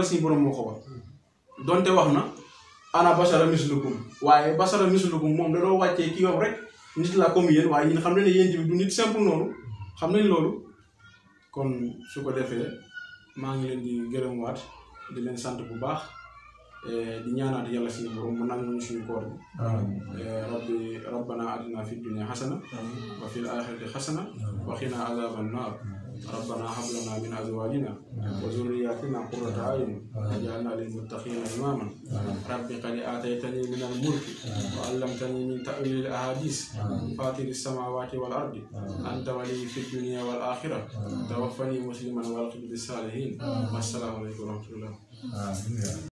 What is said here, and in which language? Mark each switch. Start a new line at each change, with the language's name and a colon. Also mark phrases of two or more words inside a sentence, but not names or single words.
Wolof: suñu borom moo ko wax donte wax na
Arabic: أنا بشر مثلكم
Wolof: waaye
Arabic: بشر مثلكم
Wolof: moom da doo wàccee kii yow rek nit la comme yéen waaye ñun xam nañ ne yéen bi du nit simple noonu xam nañ loolu kon su ko defee maa ngi leen di gërëmwaat di leen sant bu baax di ñaanaat yàlla suñu borom mu nangu ñu suñu koor bi
Arabic: ربنا آتنا في الدنيا حسنة و في الآخرة حسنة وقنا عذاب النار ربنا هب لنا من أزواجنا وذرياتنا قرة أعين واجعلنا للمتقين إماما رب قد آتيتني من الملك وعلمتني من تأويل الأحاديث فاطر السماوات والأرض أنت ولي في الدنيا والآخرة توفني مسلما وألحقني بالصالحين والسلام عليكم ورحمة الله